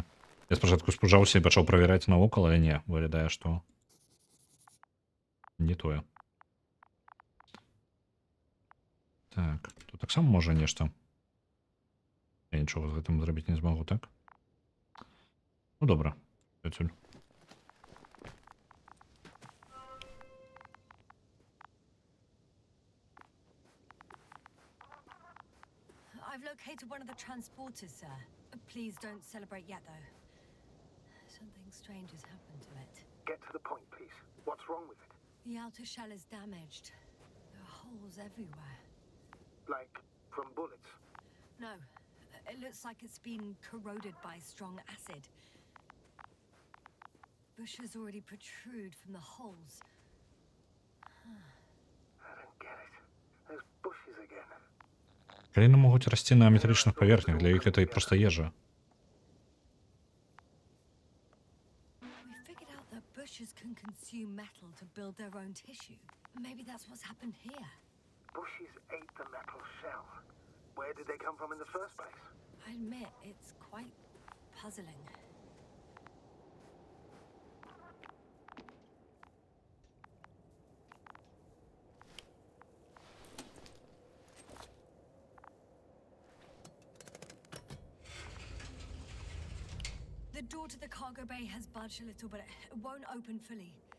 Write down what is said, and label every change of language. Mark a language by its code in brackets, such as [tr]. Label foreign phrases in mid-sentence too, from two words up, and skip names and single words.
[be] Я спачатку спужаўся і пачаў правяраць навокал, але не, выглядае, што не тое. Так, тут таксама можа нешта. Я нічога з гэтым зрабіць не змагу, так? Ну, добра. Адсюль. [en] I've located one of the transporters, sir. Please don't celebrate yet, though. Something strange has happened to it. Get to the point, please. What's wrong with it? The outer shell is damaged. There are holes everywhere. Like, from bullets? No, it looks like it's been corroded by strong acid. Bushes already protrude from the holes. I don't get it. Those bushes again. [be] Каліны могуць расці на металічных паверхнях, для іх гэта і проста ежа. [en] We figured out that bushes can consume metal to build their own tissue. Maybe that's what's happened here. Bushes ate the metal shell. Where did they come from in the first place? I admit, it's quite puzzling. The door to the cargo bay has budged a little, but it won't open fully.